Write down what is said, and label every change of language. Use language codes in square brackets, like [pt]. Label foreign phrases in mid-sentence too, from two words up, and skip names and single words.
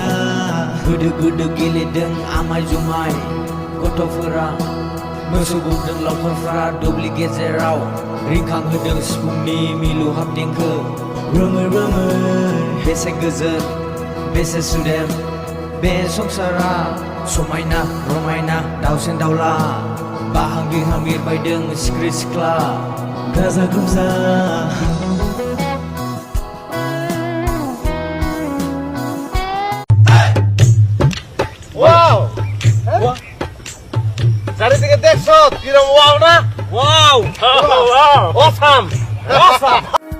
[brx] गोदो गेलेदों आमाय जुमाय गथ'फोरा मोसौ गुमदों लावखारफ्रा दुब्लि गेजेराव रिंखांहोदों सिफुंनि मिलौहाब देंखो रोमै बेसे गोजोन बेसे सुदेम बे संसारा समायना रमायना दाउसेन दाउला बाहां बिरहां बिरबायदों सिख्रि सिख्ला गाजा गोमजा [bn] ওয়াও চারিদিকে দেখছো কিরম ওয়াও না ওয়াও অসাম